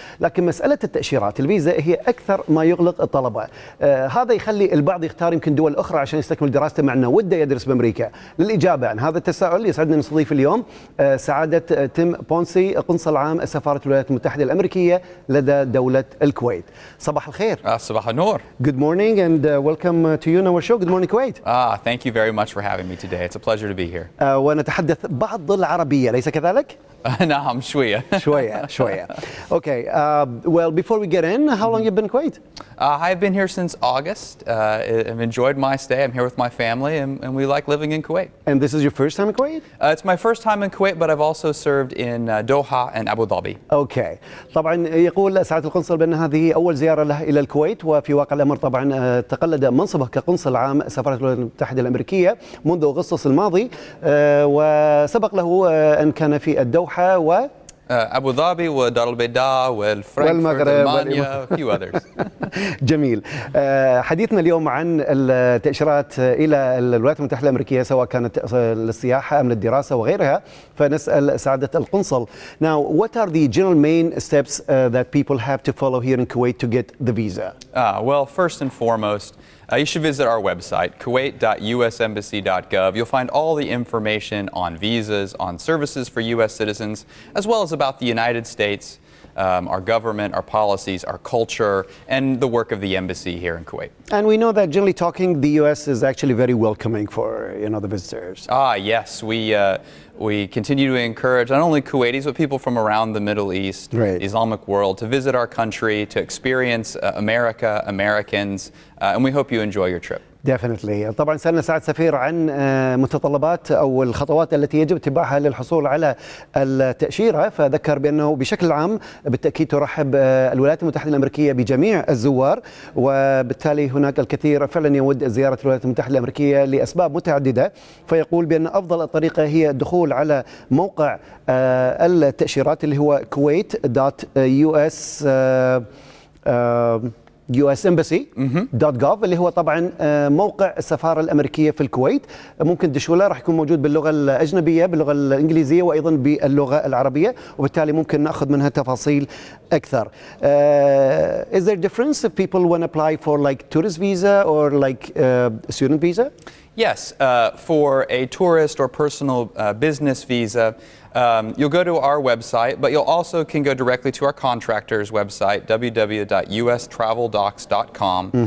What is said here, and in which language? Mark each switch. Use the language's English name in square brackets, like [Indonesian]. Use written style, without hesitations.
[Arabic] لكن مسألة التأشيرات الفيزا هي أكثر ما يقلق الطلبة. هذا يخلي البعض يختار يمكن دول أخرى عشان يستكمل دراسته مع أنه وده يدرس بأمريكا. للإجابة عن هذا التساؤل يسعدنا نستضيف اليوم سعادة تيم بونسي، قنصل عام سفارة الولايات المتحدة الأمريكية لدى دولة الكويت. صباح الخير. صباح النور. [English] Good morning and welcome to you in our show. Good morning, Kuwait. Thank you very much for having me today. It's a pleasure to be here. [Arabic] ونتحدث بعض العربية، ليس كذلك؟ نعم شوية. شوية. Okay. [English] Well, before we get in, how long have you been in Kuwait? I've been here since August. I've enjoyed my stay. I'm here with my family, and we like living in Kuwait. And this is your first time in Kuwait? It's my first time in Kuwait, but I've also served in Doha and Abu Dhabi. Okay. [Arabic] طبعا يقول سعادة القنصل بأن هذه أول زيارة له إلى الكويت، وفي واقع الأمر طبعا تقلد منصبه كقنصل عام سفارة الولايات المتحدة الأمريكية منذ أغسطس الماضي، وسبق له أن كان في الدوحة و أبو ظبي ودار البيضاء والفرنكفورت والمانيا و [English] few others. [Arabic] جميل. حديثنا اليوم عن التأشيرات إلى الولايات المتحدة الأمريكية سواء كانت للسياحة أم للدراسة وغيرها، فنسأل سعادة القنصل. [English] Now, what are the general main steps that people have to follow here in Kuwait to get the visa? Well, first and foremost, you should visit our website, kuwait.usembassy.gov. You'll find all the information on visas, on services for U.S. citizens, as well as about the United States, our government, our policies, our culture, and the work of the embassy here in Kuwait. And we know that generally talking, the U.S. is actually very welcoming for the visitors. Yes, we continue to encourage not only Kuwaitis but people from around the Middle East, the Islamic world, to visit our country, to experience America, Americans, and we hope you enjoy your trip. Definitely. [Arabic] طبعا سألنا سعادة سفير عن متطلبات أو الخطوات التي يجب اتباعها للحصول على التأشيرة، فذكر بأنه بشكل عام بالتأكيد ترحب الولايات المتحدة الأمريكية بجميع الزوار، وبالتالي هناك الكثير فعلا يود زيارة الولايات المتحدة الأمريكية لأسباب متعددة. فيقول بأن أفضل الطريقة هي الدخول على موقع التأشيرات اللي هو kuwait.usembassy.gov اللي هو طبعا موقع السفارة الأمريكية في الكويت. ممكن تدشوا له، راح يكون موجود باللغة الأجنبية باللغة الإنجليزية وأيضا باللغة العربية، وبالتالي ممكن نأخذ منها تفاصيل أكثر. [English] Is there a difference if people want to apply for like tourist visa or like student visa? Yes, for a tourist or personal business visa, you'll go to our website, but you'll also can go directly to our contractor's website, www.ustraveldocs.com.